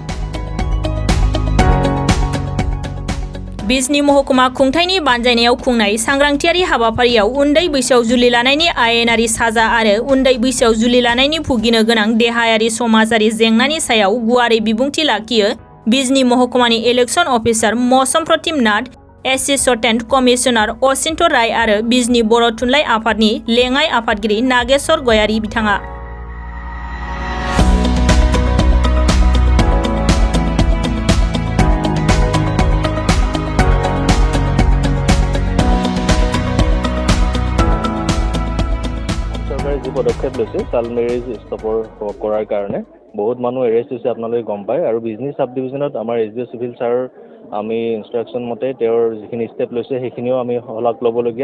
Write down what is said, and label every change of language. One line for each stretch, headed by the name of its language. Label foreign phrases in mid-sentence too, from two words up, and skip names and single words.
Bodo: बिजनी महकुमा खुंथायनि बानजायनायाव खुंनाय सांग्रांथियारि हाबाफारियाव उन्दै बैसोआव जुलि लानायनि आयेनारि साजा आरो उन्दै बैसोआव जुलि लानायनि भुगिनो गोनां देहायारि समाजारि जेंनानि सायाव गुवारै बिबुंथि लाखियो बिजनी महकुमानि
English: election officer
Bodo: मौसम प्रतिम नाथ,
English: assistant commissioner
Bodo: अचिन्त्य राय आरो बिजनी बर' थुनलाइ आफादनि लेङाइ आफादगिरि नागेश्वर गयारी बिथाङा।
Assamese: চৰকাৰে যি পদক্ষেপ লৈছে
English: child marriage
Assamese: ষ্টপৰ কৰাৰ কাৰণে বহুত মানুহ এৰেষ্ট হৈছে আপোনালোকে গম পায় আৰু বিজনী
English: sub divisionত
Assamese: আমাৰ
English: SDO civil sirৰ
Assamese: আমি ইনষ্ট্ৰাকশ্যন মতে তেওঁৰ যিখিনি ষ্টেপ লৈছে সেইখিনিও আমি শলাগ ল'বলগীয়া।